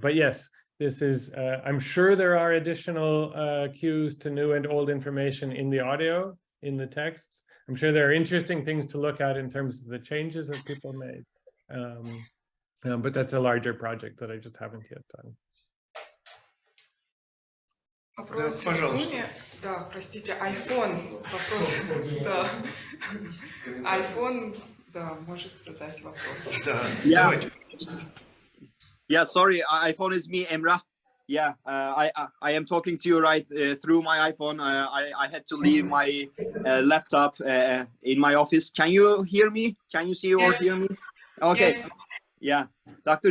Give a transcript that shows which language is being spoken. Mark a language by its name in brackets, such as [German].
[English] But yes, this is, I'm sure there are additional cues to new and old information in the audio, in the texts. I'm sure there are interesting things to look at in terms of the changes that people made. But that's a larger project that I just haven't yet done. [Russian] Вопрос в Zoom. Да, простите, iPhone. Вопрос. Да. iPhone, да, может задать вопрос. [English] Yeah. Yeah, sorry, iPhone is me, Emrah. Yeah, I am talking to you right through my iPhone. I had to leave my laptop in my office. Can you hear me? Can you see or hear me? Okay. Yes. Yeah, Dr.